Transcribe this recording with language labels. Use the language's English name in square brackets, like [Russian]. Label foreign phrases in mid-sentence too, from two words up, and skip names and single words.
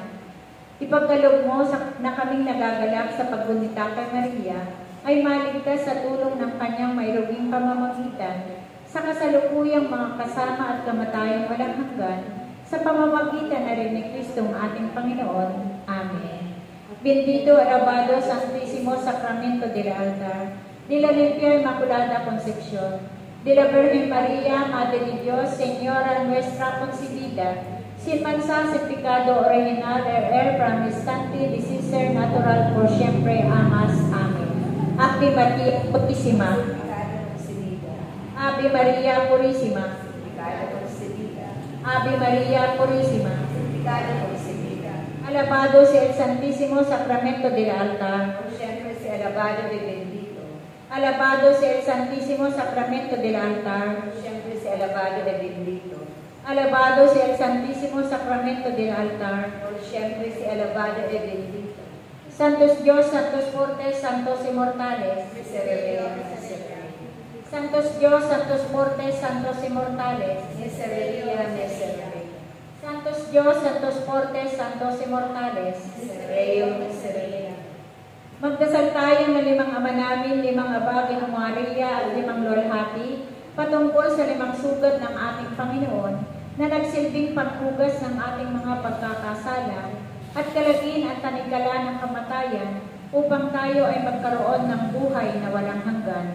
[Filipino] Ipagkaloob mo na kaming nagagalak sa paggunita kay Maria ay maligtas sa tulong ng kanyang mayroong pamamagitan sa kasalukuyang mga kasama at kamatayang walang hanggan sa pamamagitan na rin ni Kristong ating Panginoon. Amen. [Spanish] Bendito, alabado, Santísimo Sacramento del Altar, de la Limpia Inmaculada Concepción, de la Virgen María, Madre de Dios, Señora nuestra concebida, sin mancha, sin pecado original, promisante, de ser natural, por siempre, amas. Amen. Ave María Purísima, Ave María Purísima, Ave María Purísima, alabado sea el Santísimo Sacramento del Altar, Por siempre sea alabado y bendito. alabado sea el Santísimo Sacramento del Altar, Por siempre sea alabado y bendito. alabado sea el Santísimo Sacramento del Altar. Por siempre sea alabado y bendito. [Latin] Santos Dios, santos fortes, santos inmortales. Miserere, miserere. Santos Dios, santos fortes, santos inmortales. Miserere, miserere. Santos Dios, santos fortes, santos inmortales. Miserere, miserere. [Filipino] Magdasal tayo ng 5 ama namin, 5 aba, Ginoong Maria at 5 luwalhati patungkol sa 5 sugat ng ating Panginoon na nagsilbing panghugas ng ating mga pagkakasala at kalagin at tanikala ng kamatayan upang tayo ay magkaroon ng buhay na walang hanggan.